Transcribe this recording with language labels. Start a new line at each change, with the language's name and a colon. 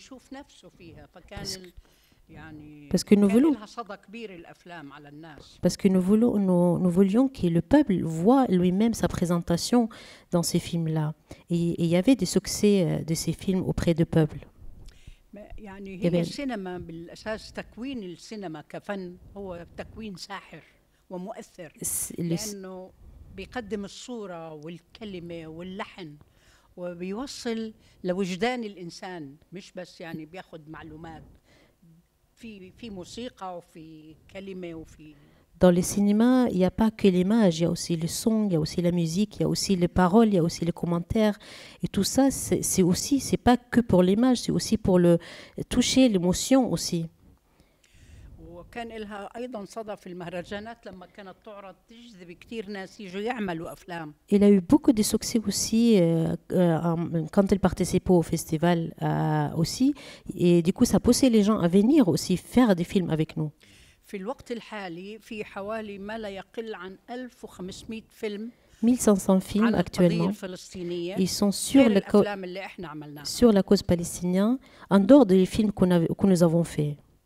French: Parce que nous voulions que le peuple voit lui-même sa présentation dans ces films-là. Et il y avait des succès de ces films auprès du peuple.
Arabic: يعني هي السينما بالأساس تكوين السينما كفن هو تكوين ساحر ومؤثر لأنه بيقدم الصورة والكلمة واللحن وبيوصل لوجدان الإنسان مش بس يعني بياخد معلومات في موسيقى وفي كلمة وفي.
French: Dans les cinémas, il n'y a pas que l'image, il y a aussi le son, il y a aussi la musique, il y a aussi les paroles, il y a aussi les commentaires. Et tout ça, c'est pas que pour l'image, c'est aussi pour le toucher l'émotion aussi.
Arabic: وكان لها أيضا صدى في المهرجانات لما كانت تعرض تجذب كثير ناس يجوا يعملوا أفلام.
French: Il a eu beaucoup de succès aussi quand elle participait au festival aussi. Et du coup, ça poussait les gens à venir aussi faire des films avec nous.
Arabic: في الوقت الحالي في حوالي ما لا يقل عن 1500 فيلم
French: 1500 films actuellement. Ils sont sur la cause palestinienne, en dehors des films que nous avons faits.